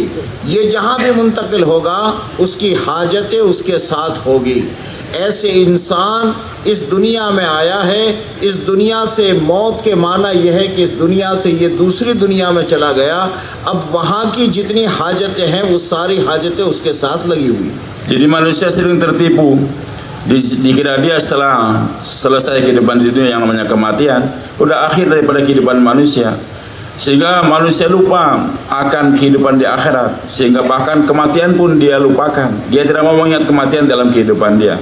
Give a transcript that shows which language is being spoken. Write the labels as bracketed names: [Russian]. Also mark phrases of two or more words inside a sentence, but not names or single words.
[Hindi] ये जहाँ भी मुंतकिल होगा उसकी हाजतें उसके साथ होगी। ऐसे इंसान इस दुनिया में आया है। इस दुनिया से मौत के माना यह है कि इस दुनिया से ये दूसरी दुनिया में चला गया। अब वहाँ की जितनी हाजतें हैं वो सारी हाजतें उसके साथ लगी हुई। [Indonesian] Jadi manusia sering tertipu. Dikira dia setelah selesai kehidupan di dunia yang namanya kematian, udah akhir daripada kehidupan manusia. Sehingga manusia lupa akan kehidupan di akhirat. Sehingga bahkan kematian pun dia lupakan. Dia tidak mau mengingat kematian dalam kehidupan dia.